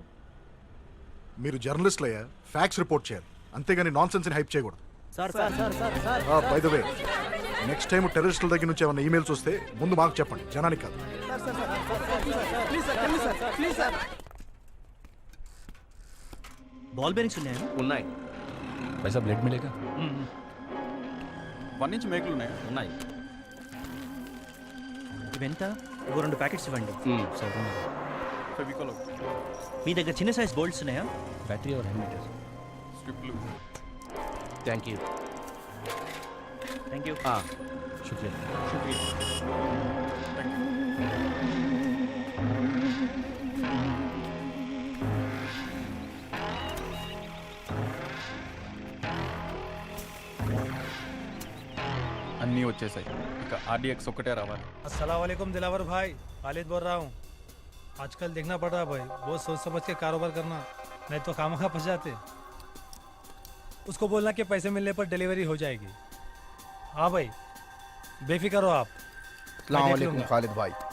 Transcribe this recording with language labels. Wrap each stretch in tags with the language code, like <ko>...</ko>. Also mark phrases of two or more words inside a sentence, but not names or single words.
<te>మీరు జర్నలిస్టులు అయ్యా,</te> <en>facts report</en> <te>చేయాలి, అంతేగాని</te> <en>nonsense hype</en> <te>చేయకూడదు.</te> <en>by the way, next time</en> <te>టెర్రరిస్టుల దగ్గర నుంచి ఏమైనా ఈమెయిల్స్ వస్తే ముందు మాకు చెప్పండి, జనానికి కాదు.</te> <en>ball bearings</en> <te>ఉన్నాయా? ఉన్నాయి.</te> <hi>पैसा ब्लेड मिलेगा?</hi> <te>1 ఇంచ్ మేకులు ఉన్నాయి. ఉన్నాయి. ఇవెంత? ఇవో 2 ప్యాకెట్స్ ఇవ్వండి. ఫెవికాల్. మీ దగ్గర చిన్న</te> <en>size bolts</en> <te>ఉన్నాయా?</te> <hi>बैटरी और हैंड</hi> <te>స్ట్రిప్లు.</te> <en>thank you. thank you.</en> <hi>शुक्रिया.</hi> <te>అన్నీ వచ్చేసాయి. ఇక RDX ఒక్కటే రావాలి.</te> <ar>السلام عليكم</ar> <hi>दिलावर भाई, खालिद बोल रहा हूँ. आजकल देखना पड़ रहा है भाई, बहुत सोच समझ के कारोबार करना, नहीं तो खामखा फंस जाते. उसको बोलना कि पैसे मिलने पर डिलीवरी हो जाएगी. हाँ भाई, बेफिक्र हो आप.</hi> <ar>السلام عليكم</ar> <hi>खालिद भाई.</hi>